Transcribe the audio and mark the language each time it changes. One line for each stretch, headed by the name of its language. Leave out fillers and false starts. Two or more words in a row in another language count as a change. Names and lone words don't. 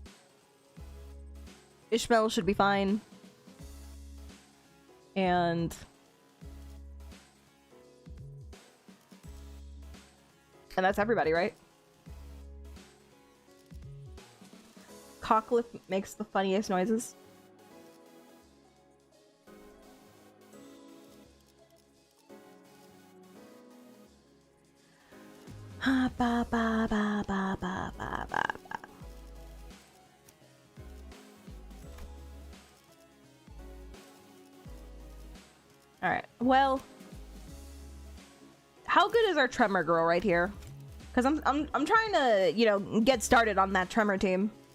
English: Ishmael should be fine. And that's everybody, right? Cockliff makes the funniest noises. Ha ba ba ba ba ba ba ba ba. All right. Well, how good is our Tremor girl right here? Because I'm trying to, you know, get started on that Tremor team.